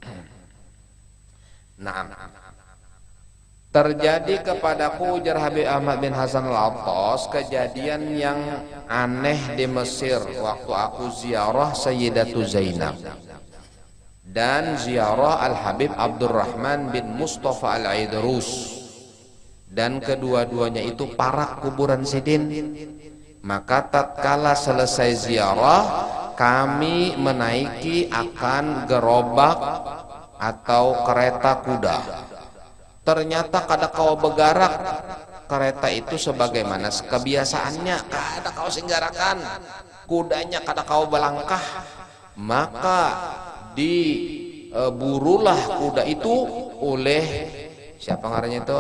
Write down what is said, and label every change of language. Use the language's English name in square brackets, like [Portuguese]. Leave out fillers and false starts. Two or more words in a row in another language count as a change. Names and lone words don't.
[Indonesian] Nah, terjadi kepadaku, ujar Habib Ahmad bin Hasan Al-Attas, kejadian yang aneh di Mesir waktu aku ziarah Sayyidatu Zainab dan ziarah Al-Habib Abdurrahman bin Mustafa Al-Aidrus, dan kedua-duanya itu parak kuburan Sidin. Maka tatkala selesai ziarah, kami menaiki akan gerobak atau kereta kuda. [Banjar] Ternyata kada kawa begarak kereta itu sebagaimana kebiasaannya, kada kau singgarakan kudanya, kada kau balangkah, maka diburulah kuda itu oleh siapa ngarannya itu?